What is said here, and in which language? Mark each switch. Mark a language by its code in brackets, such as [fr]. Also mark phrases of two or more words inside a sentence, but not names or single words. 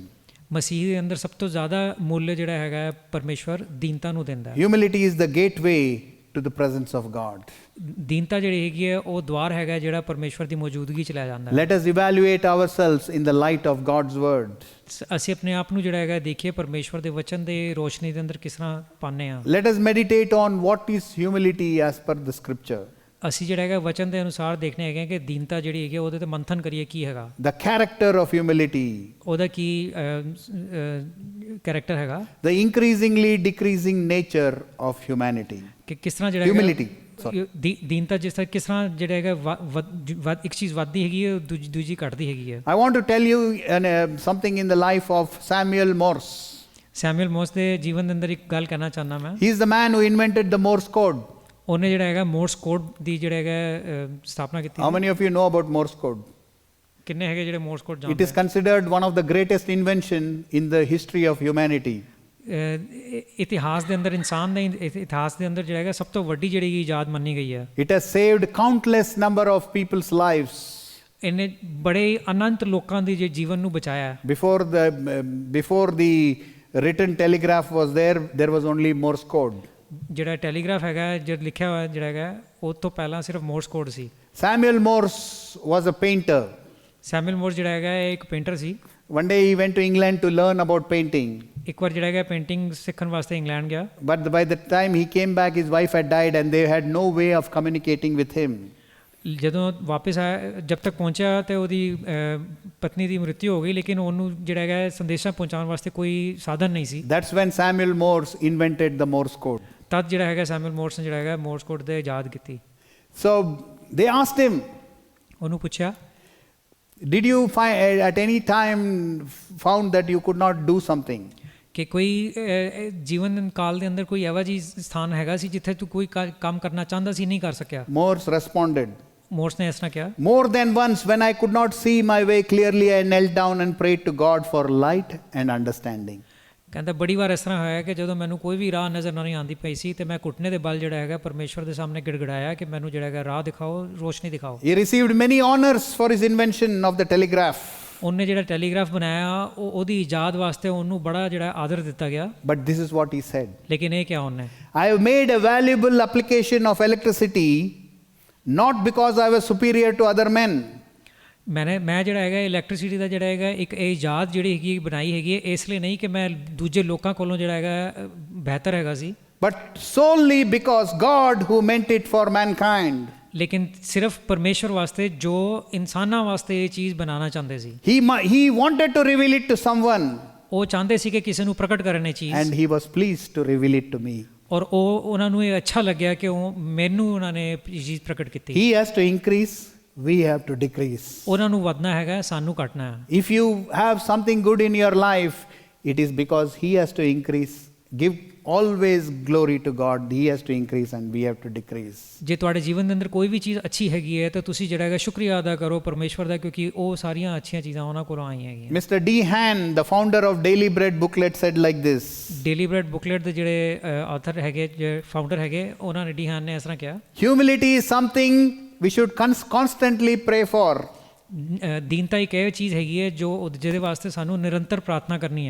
[pa] ਮਸੀਹ ਦੇ ਅੰਦਰ ਸਭ ਤੋਂ ਜ਼ਿਆਦਾ ਮੁੱਲ ਜਿਹੜਾ ਹੈਗਾ ਪਰਮੇਸ਼ਵਰ ਦੀਨਤਾ ਨੂੰ ਦਿੰਦਾ ਹੈ। [en] Humility is the gateway to the presence of God. [pa] ਦੀਨਤਾ ਜਿਹੜੀ ਹੈਗੀ ਹੈ ਉਹ ਦਵਾਰ ਹੈਗਾ ਜਿਹੜਾ ਪਰਮੇਸ਼ਵਰ ਦੀ ਮੌਜੂਦਗੀ ਚ ਲੈ ਜਾਂਦਾ ਹੈ। [en] Let us evaluate ourselves in the light of God's word. [pa] ਅਸੀਂ ਆਪਣੇ ਆਪ ਨੂੰ ਜਿਹੜਾ ਹੈਗਾ ਦੇਖੀਏ ਪਰਮੇਸ਼ਵਰ ਦੇ ਵਚਨ ਦੇ ਰੋਸ਼ਨੀ ਦੇ ਅੰਦਰ ਕਿਸ ਤਰ੍ਹਾਂ ਪਾਉਂਦੇ ਹਾਂ। [en] Let us meditate on what is humility as per the scripture. [pa] ਅਸੀਂ ਜਿਹੜਾ ਹੈਗਾ ਵਚਨ ਦੇ ਅਨੁਸਾਰ ਦੇਖਣੇ ਹੈਗੇ ਕਿ ਦੀਨਤਾ ਜਿਹੜੀ ਹੈਗੀ ਉਹਦੇ ਤੇ ਮੰਥਨ ਕਰੀਏ ਕੀ ਹੈਗਾ। [en] The character of humility. [pa] ਉਹਦਾ ਕੀ ਕੈਰੈਕਟਰ ਹੈਗਾ। [en] The increasingly decreasing nature of humanity. [pa] ਕਿ ਕਿਸ ਤਰ੍ਹਾਂ ਜਿਹੜਾ [en] Humility. [pa] ਦੀਨਤਾ ਜਿਸ ਤਰ੍ਹਾਂ ਕਿਸ ਤਰ੍ਹਾਂ ਜਿਹੜਾ ਹੈਗਾ ਇੱਕ ਚੀਜ਼ ਵੱਧਦੀ ਹੈਗੀ ਹੈ ਦੂਜੀ ਘਟਦੀ ਹੈਗੀ ਹੈ। [en] I want to tell you something in the life of Samuel Morse. [pa] ਸੈਮੂਅਲ ਮੋਰਸ ਦੇ ਜੀਵਨ ਦੇ ਅੰਦਰ ਇੱਕ ਗੱਲ ਕਹਿਣਾ ਚਾਹੁੰਦਾ ਮੈਂ। [en] He is the man who invented the Morse code. [pa] ਉਹਨੇ ਜਿਹੜਾ ਹੈਗਾ ਮੋਰਸ ਕੋਡ ਦੀ ਜਿਹੜਾ ਹੈਗਾ ਸਥਾਪਨਾ ਕੀਤੀ। [en] How many of you know about Morse code? [pa] ਕਿੰਨੇ ਹੈਗੇ ਜਿਹੜੇ ਮੋਰਸ ਕੋਡ [en] It [pa] ਜਾਣਦੇ [en] is considered one of the greatest invention in the history of humanity. [pa] ਇਤਿਹਾਸ ਦੇ ਅੰਦਰ ਇਨਸਾਨ ਦੇ ਇਤਿਹਾਸ ਦੇ ਅੰਦਰ ਜਿਹੜਾ ਹੈਗਾ ਸਭ ਤੋਂ ਵੱਡੀ ਜਿਹੜੀ ਇਜਾਦ ਮੰਨੀ ਗਈ ਹੈ। [en] It has saved countless number of people's lives. [pa] ਇਹਨੇ ਬੜੇ ਅਨੰਤ ਲੋਕਾਂ ਦੇ ਜੀਵਨ ਨੂੰ ਬਚਾਇਆ। [en] Before the written telegraph was there, there was only Morse code. [pa] ਜਿਹੜਾ ਟੈਲੀਗ੍ਰਾਫ ਹੈਗਾ ਜਦ ਲਿਖਿਆ ਹੋਇਆ ਜਿਹੜਾ ਹੈਗਾ ਉਹ ਤੋਂ ਪਹਿਲਾਂ ਸਿਰਫ ਮੋਰਸ ਕੋਡ ਸੀ। [en] Samuel Morse was a painter. [pa] ਸੈਮੂਅਲ ਮੋਰਸ ਜਿਹੜਾ ਹੈਗਾ ਇਹ ਇੱਕ ਪੇਂਟਰ ਸੀ। [en] One day he went to England to learn about painting. [pa] ਇੱਕ ਵਾਰ ਜਿਹੜਾ ਹੈਗਾ ਪੇਂਟਿੰਗ ਸਿੱਖਣ ਵਾਸਤੇ ਇੰਗਲੈਂਡ ਗਿਆ। [en] But by the time he came back, his wife had died and they had no way of communicating with him. [pa] ਜਦੋਂ ਵਾਪਸ ਆਇਆ ਜਦ ਤੱਕ ਪਹੁੰਚਿਆ ਤੇ ਉਹਦੀ ਪਤਨੀ ਦੀ ਮ੍ਰਿਤੂ ਹੋ ਗਈ ਲੇਕਿਨ ਉਹਨੂੰ ਜਿਹੜਾ ਹੈਗਾ ਸੰਦੇਸ਼ਾਂ ਪਹੁੰਚਾਉਣ ਵਾਸਤੇ ਕੋਈ ਸਾਧਨ ਨਹੀਂ ਸੀ। [en] That's when Samuel Morse invented the Morse code. [pa] ਤਦ ਜਿਹੜਾ ਹੈਗਾ ਸੈਮੂਅਲ ਮੋਰਸ ਨੇ ਜਿਹੜਾ ਹੈਗਾ ਮੋਰਸ ਕੋਡ ਦੇ ਇਜਾਦ ਕੀਤੀ। [en] So they asked him, [pa] ਉਹਨੂੰ ਪੁੱਛਿਆ [en] did you find at any time found that you could not do something? [pa] ਕਿ ਕੋਈ ਜੀਵਨ ਕਾਲ ਦੇ ਅੰਦਰ ਕੋਈ ਇਹੋ ਜਿਹੀ ਸਥਾਨ ਹੈਗਾ ਸੀ ਜਿੱਥੇ ਤੂੰ ਕੋਈ ਕੰਮ ਕਰਨਾ ਚਾਹੁੰਦਾ ਸੀ ਨਹੀਂ ਕਰ ਸਕਿਆ। [en] Morse responded, [pa] ਮੋਰਸ ਨੇ ਇਸ ਤਰ੍ਹਾਂ ਕਿਹਾ, [en] more than once when I could not see my way clearly, I knelt down and prayed to God for light and understanding. [pa] ਕਹਿੰਦਾ ਬੜੀ ਵਾਰ ਇਸ ਤਰ੍ਹਾਂ ਹੋਇਆ ਕਿ ਜਦੋਂ ਮੈਨੂੰ ਕੋਈ ਵੀ ਰਾਹ ਨਜ਼ਰ ਨਹੀਂ ਆਉਂਦੀ ਪਈ ਸੀ ਤੇ ਮੈਂ ਘੁਟਨੇ ਦੇ ਬਲ ਜਿਹੜਾ ਹੈਗਾ ਪਰਮੇਸ਼ਵਰ ਦੇ ਸਾਹਮਣੇ ਗਿੜਗੜਾਇਆ ਕਿ ਮੈਨੂੰ ਜਿਹੜਾ ਹੈਗਾ ਰਾਹ ਦਿਖਾਓ, ਰੋਸ਼ਨੀ ਦਿਖਾਓ। [en] He received many honors for his invention of the telegraph. [pa] ਉਹਨੇ ਜਿਹੜਾ ਟੈਲੀਗ੍ਰਾਫ ਬਣਾਇਆ ਉਹਦੀ ਇਜਾਦ ਵਾਸਤੇ ਉਹਨੂੰ ਬੜਾ ਜਿਹੜਾ ਆਦਰ ਦਿੱਤਾ ਗਿਆ। [en] But this is what he said. [pa] ਲੇਕਿਨ ਇਹ ਕਿਹਾ ਉਹਨੇ, [en] I have made a valuable application of electricity not because I was superior to other men. [pa] ਮੈਂ ਜਿਹੜਾ ਹੈਗਾ ਇਲੈਕਟ੍ਰਿਸਿਟੀ ਦਾ ਜਿਹੜਾ ਹੈਗਾ ਇੱਕ ਇਜਾਦ ਜਿਹੜੀ ਹੈਗੀ ਬਣਾਈ ਹੈਗੀ ਹੈ ਇਸ ਲਈ ਨਹੀਂ ਕਿ ਮੈਂ ਦੂਜੇ ਲੋਕਾਂ ਕੋਲੋਂ ਜਿਹੜਾ ਹੈਗਾ ਬਿਹਤਰ ਹੈਗਾ ਸੀ, [en] but solely because God who meant it for mankind. [pa] ਲੇਕਿਨ ਸਿਰਫ ਪਰਮੇਸ਼ਵਰ ਵਾਸਤੇ ਜੋ ਇਨਸਾਨਾਂ ਵਾਸਤੇ ਇਹ ਚੀਜ਼ ਬਣਾਉਣਾ ਚਾਹੁੰਦੇ ਸੀ। [en] He wanted to reveal it to someone. [pa] ਉਹ ਚਾਹੁੰਦੇ ਸੀ ਕਿ ਕਿਸੇ ਨੂੰ ਪ੍ਰਗਟ ਕਰਨ ਇਹ ਚੀਜ਼, [en] and he was pleased to reveal it to me. [pa] ਔਰ ਉਹਨਾਂ ਨੂੰ ਇਹ ਅੱਛਾ ਲੱਗਿਆ ਕਿ ਉਹ ਮੈਨੂੰ ਉਹਨਾਂ ਨੇ ਇਹ ਚੀਜ਼ ਪ੍ਰਗਟ ਕੀਤੀ। [en] He has to increase, we have to decrease. [pa] ਉਹਨਾਂ ਨੂੰ ਵਧਣਾ ਹੈਗਾ, ਸਾਨੂੰ ਘਟਣਾ ਹੈ। [en] If you have something good in your life, it is because he has to increase. Give always glory to God. He has to increase and we have to decrease. [pa] ਜੇ ਤੁਹਾਡੇ ਜੀਵਨ ਦੇ ਅੰਦਰ ਕੋਈ ਵੀ ਚੀਜ਼ ਅੱਛੀ ਹੈਗੀ ਹੈ ਤਾਂ ਤੁਸੀਂ ਜਿਹੜਾ ਹੈਗਾ ਸ਼ੁਕਰੀਆ ਅਦਾ ਕਰੋ ਪਰਮੇਸ਼ਵਰ ਦਾ, ਕਿਉਂਕਿ ਉਹ ਸਾਰੀਆਂ ਅੱਛੀਆਂ ਚੀਜ਼ਾਂ ਉਹਨਾਂ ਕੋਲੋਂ ਆਈਆਂ ਹੈਗੀਆਂ। [en] Mr. D. Han, the founder of Daily Bread booklet, said like this. [pa] ਡੇਲੀ ਬ੍ਰੈਡ ਬੁਕਲੇਟ ਦੇ ਜਿਹੜੇ ਆਥਰ ਹੈਗੇ, ਜਿਹੜੇ ਫਾਊਂਡਰ ਹੈਗੇ, ਉਹਨਾਂ ਨੇ ਡੀ ਹਾਨ ਨੇ ਇਸ ਤਰ੍ਹਾਂ ਕਿਹਾ, [en] Humility is something we should constantly pray for. [pa] ਦੀਨਤਾ ਇੱਕ ਇਹ ਚੀਜ਼ ਹੈਗੀ ਹੈ ਜੋ ਜਿਹਦੇ ਵਾਸਤੇ ਸਾਨੂੰ ਨਿਰੰਤਰ ਪ੍ਰਾਰਥਨਾ ਕਰਨੀ ਹੈ।